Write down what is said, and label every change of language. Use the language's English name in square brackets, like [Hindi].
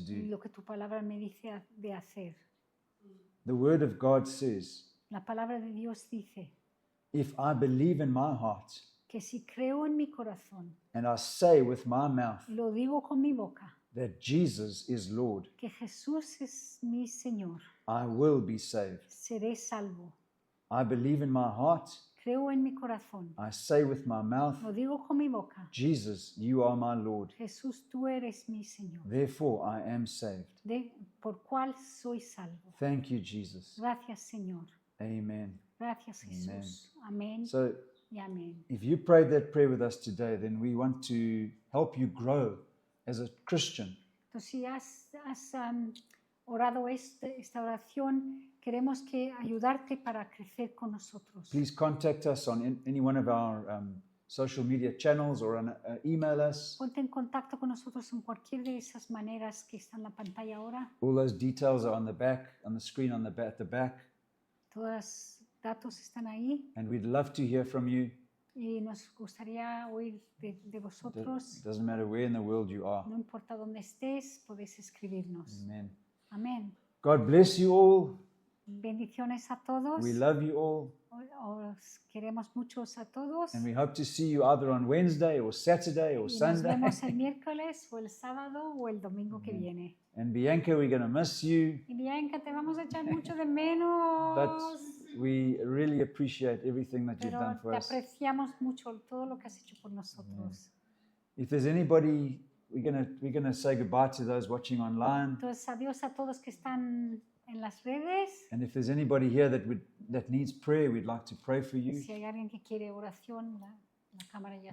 [Spanish] y [English] do. [Spanish] lo que tu palabra me dice de hacer. [English] The word of God says, [Spanish] La palabra de Dios dice [English] if I believe in my heart [Spanish] que si creo en mi corazón, [English] and I say with my mouth [Spanish] lo digo con mi boca, [English] that Jesus is Lord, [Spanish] que Jesús es mi Señor, [English] I will be saved. [Spanish] seré salvo. [English] I believe in my heart, [Spanish] Creo en mi corazón, [English] I say with my mouth, [Spanish] lo digo con mi boca, [English] Jesus, you are my Lord. [Spanish] Jesús, tú eres mi Señor, [English] Therefore I am saved. [Spanish] por cual soy salvo. [English] Thank you, Jesus. [Spanish] Gracias, Señor. [English] Amen. [Spanish] Gracias, Jesús. Amén [English] So [Spanish] y amén. [English] if you prayed that prayer with us today, then we want to help you grow as a Christian. [Spanish] Entonces, si has orado esta oración, queremos ayudarte para crecer con nosotros. [English] Please contact us on any one of our social media channels or email us. [Spanish] Ponte en contacto con nosotros en cualquier de esas maneras que están en la pantalla ahora. [English] All those details are on the back, on the screen on the at the back. [Spanish] Todos los datos están ahí [English] And we'd love to hear from you. [Spanish] y nos gustaría oír de vosotros. [English] It doesn't matter where in the world you are. [Spanish] No importa dónde estés, podéis escribirnos. [English] Amen. [Spanish] Amén. [English] God bless you all. [Spanish] Bendiciones a todos. [English] We love you all. [Spanish] Os queremos muchos a todos. [English] And we hope to see you either on Wednesday or Saturday or [Spanish] Y nos [English] Sunday. [Spanish] vemos el miércoles o el sábado o el domingo que viene. [English] And Bianca, we're going to miss you. [Spanish] Y Bianca, te vamos a echar mucho de menos. [English] But we really appreciate everything that you've [Spanish] Pero [English] done for [Spanish] te [English] us. [Spanish] apreciamos mucho todo lo que has hecho por nosotros. [English] If there's anybody, we're gonna say goodbye to those watching online. [Spanish] Entonces, adiós a todos que están en las redes. [English] And if there's anybody here that needs prayer, we'd like to pray for you. [Spanish] Si hay alguien que quiere oración, la cámara ya